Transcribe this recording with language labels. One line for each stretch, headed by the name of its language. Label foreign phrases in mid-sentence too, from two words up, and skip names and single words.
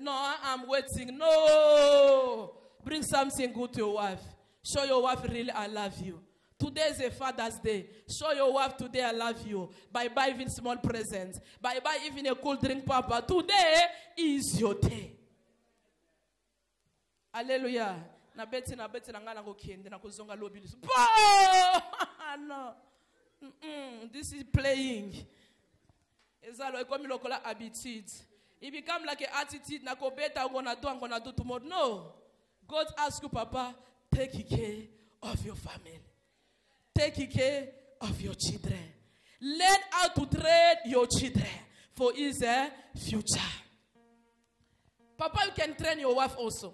English: No, I'm waiting. No. Bring something good to your wife. Show your wife really I love you. Today is a Father's Day. Show your wife today I love you. By buy even small presents. By buy even a cool drink, Papa. Today is your day. Hallelujah.
Lingala: Na beti na ngana go kende na kuzonga lobi.
English: No. This is playing.
Lingala: Ezalo ekomi lokola attitude.
English: It become like an attitude.
Lingala: Na ko beta
English: I'm gonna do tomorrow. No. God asks you, Papa, take care of your family. Take care of your children. Learn how to train your children for his future. Papa, you can train your wife also.